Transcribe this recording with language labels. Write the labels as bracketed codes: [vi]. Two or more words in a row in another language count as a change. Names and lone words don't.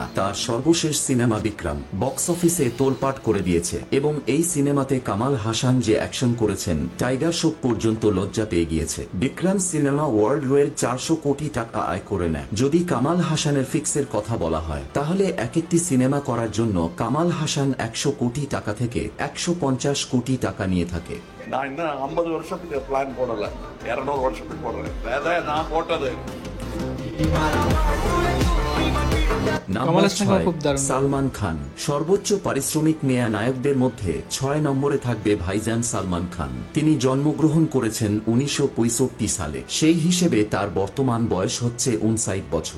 [bn] তার সর্বশেষ সিনেমা বিক্রম বক্স অফিসে তোলপাট করে দিয়েছে, এবং এই সিনেমাতে কামাল হাসান যে অ্যাকশন করেছেন টাইগার শ্রফ পর্যন্ত লজ্জা পেয়ে গিয়েছে। বিক্রম সিনেমা [en] world wide [bn] 400 কোটি টাকা আয় করে নেয়। যদি কামাল হাসানের ফিক্সের কথা বলা হয়, তাহলে এক একটি সিনেমা করার জন্য কামাল হাসান 100 কোটি টাকা থেকে 150 কোটি টাকা নিয়ে থাকে। [ta] நான் இன்னும் 50 வருஷத்துக்கு பிளான் போடல, 200 வருஷத்துக்கு போடுறேன். அதான் நான் போட்டது. [bn] নাম্বার কামাল হাসান 6, খুব দারুণ। সালমান খান। সর্বোচ্চ পারিশ্রমিক নেয়া নায়কদের মধ্যে 6 নম্বরে থাকবে ভাইজান সালমান খান। তিনি জন্মগ্রহণ করেছেন 1965 সালে। সেই হিসেবে তার বর্তমান বয়স হচ্ছে 59 বছর।